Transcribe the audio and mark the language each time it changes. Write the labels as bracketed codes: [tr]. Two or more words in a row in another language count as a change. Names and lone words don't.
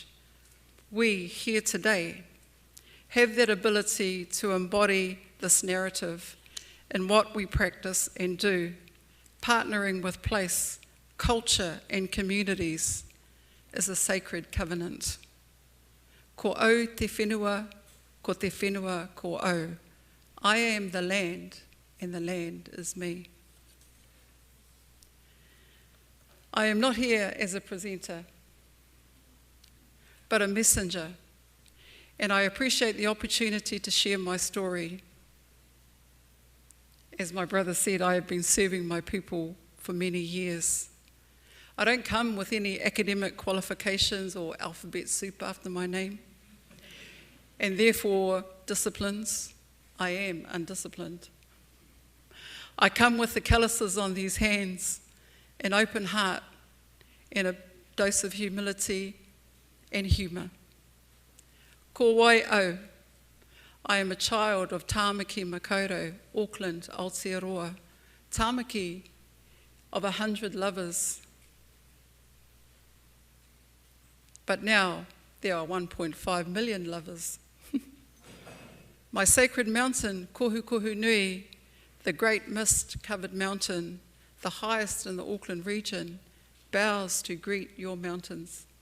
[en] We, here today, have that ability to embody this narrative in what we practice and do, partnering with place, culture and communities is a sacred covenant. [mi] Ko au te whenua, ko te whenua ko au. [en] I am the land and the land is me. I am not here as a presenter, but a messenger, and I appreciate the opportunity to share my story. As my brother said, I have been serving my people for many years. I don't come with any academic qualifications or alphabet soup after my name, and therefore disciplines. I am undisciplined. I come with the calluses on these hands, an open heart, and a dose of humility and humour. [mi] Ko wai au. [en] I am a child of Tāmaki Makaurau, Auckland, Aotearoa. Tāmaki of 100 lovers. But now there are 1.5 million lovers. My sacred mountain, Kohu Kohu Nui, the great mist-covered mountain, the highest in the Auckland region, bows to greet your mountains.